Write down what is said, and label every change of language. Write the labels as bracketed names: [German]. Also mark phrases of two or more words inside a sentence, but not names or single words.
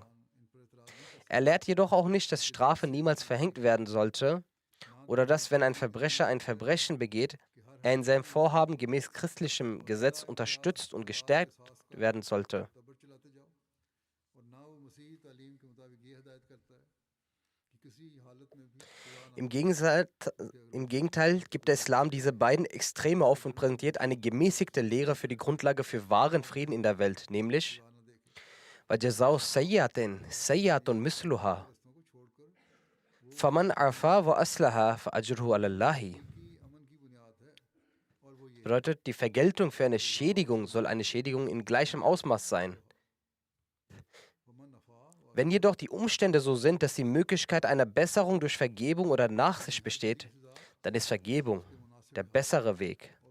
[German] Er lehrt jedoch auch nicht, dass Strafe niemals verhängt werden sollte oder dass, wenn ein Verbrecher ein Verbrechen begeht, er in seinem Vorhaben gemäß christlichem Gesetz unterstützt und gestärkt werden sollte. Im Gegenteil gibt der Islam diese beiden Extreme auf und präsentiert eine gemäßigte Lehre für die Grundlage für wahren Frieden in der Welt, nämlich [Arabic] وَجَزَاءُ سَيِّئَةٍ سَيِّئَةٌ مِثْلُهَا فَمَنْ عَفَا وَأَصْلَحَ فَأَجْرُهُ عَلَى اللَّهِ. [German] Bedeutet, die Vergeltung für eine Schädigung soll eine Schädigung in gleichem Ausmaß sein. Wenn jedoch die Umstände so sind, dass die Möglichkeit einer Besserung durch Vergebung oder Nachsicht besteht, dann ist Vergebung der bessere Weg.